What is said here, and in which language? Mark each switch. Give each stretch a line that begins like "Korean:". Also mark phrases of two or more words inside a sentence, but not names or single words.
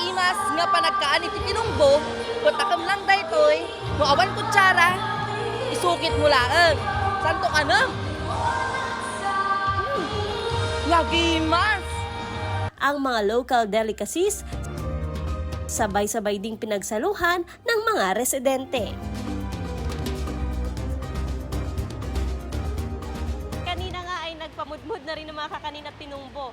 Iloko: bigas nga panagkaan iti tinumbo, kung takam lang daytoy, kung awan kutsara, isukit mo laeng. Santo ka na? Lagi mas!
Filipino: Ang mga
English: local delicacies
Filipino: sabay-sabay ding pinagsaluhan ng mga residente. Kanina nga ay nagpamudmud na rin ng mga kakanin at tinumbo.